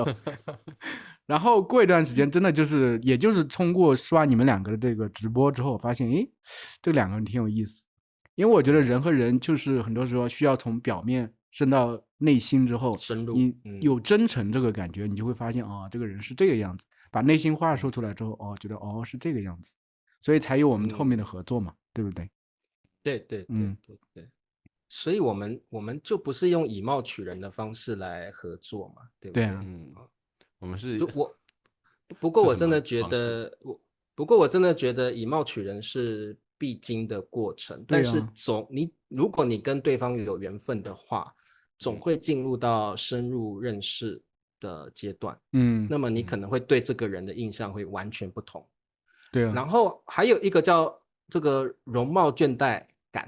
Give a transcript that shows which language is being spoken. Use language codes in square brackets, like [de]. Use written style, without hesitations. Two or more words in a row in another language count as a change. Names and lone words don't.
[zh] 然後過一段時間，真的也就是通過刷你們兩個的這個直播之後，發現這兩個人挺有意思。因為我覺得人和人就是很多時候需要從表面升到內心之後，深入，你有真誠這個感覺，你就會發現這個人是這個樣子。把內心話說出來之後，覺得是這個樣子，所以才有我們後面的合作嘛，對不对？对。所以我們就不是用以貌取人的方式來合作嘛，对不对？对啊，我們是不過我真的覺得以貌取人是必經的過程，但是如果你跟對方有緣分的話，總會進入到深入認識的階段，那麼你可能會對這個人的印象會完全不同，對啊。然後還有一個叫這個容貌倦怠感。